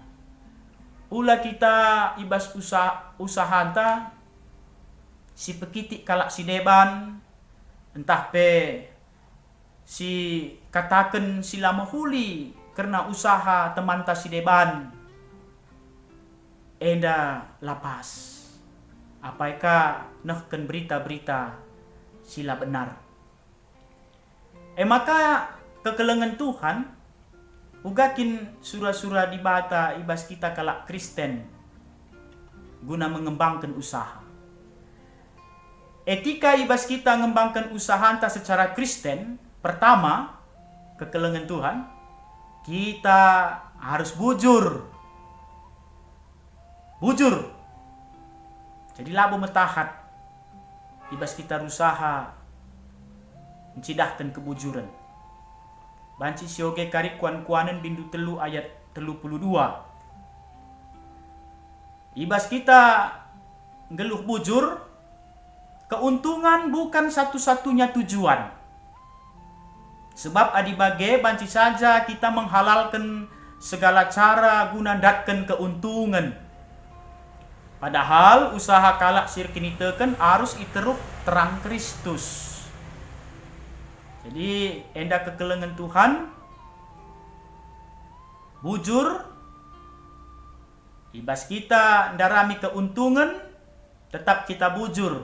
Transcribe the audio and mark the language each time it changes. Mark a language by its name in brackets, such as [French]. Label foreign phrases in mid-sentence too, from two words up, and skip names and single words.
[Batak Karo] Ula kita ibas usahanta si pekitik kalak si deban, entah pe si katakan sila mahuli karena usaha teman ta si deban enda lapas. [Indonesian] Apakah nahkan berita-berita sila benar. [Batak Karo] Maka kekelengan Tuhan ugakin surah-surah di bata ibas kita kalak Kristen [Indonesian] guna mengembangkan usaha. [Batak Karo] Etika ibas kita mengembangkan usaha anta [Indonesian] secara Kristen, pertama [Batak Karo] kekelengan Tuhan, kita harus bujur. Bujur. Jadi labo metahat ibas kita usaha mencidahkan kebujuran. Banci sioge karik kuan-kuanan bindu telu ayat 32. Ibas kita geluh bujur, [Indonesian] keuntungan bukan satu-satunya tujuan. Sebab [Batak Karo] adibage banci [Indonesian] saja kita menghalalkan segala cara guna datkan keuntungan. [Batak Karo] Padahal usaha kalak sirkinitekan harus iteruk terang Kristus. Jadi enda kekelengan Tuhan bujur ibas kita ndarami keuntungan tetap kita bujur.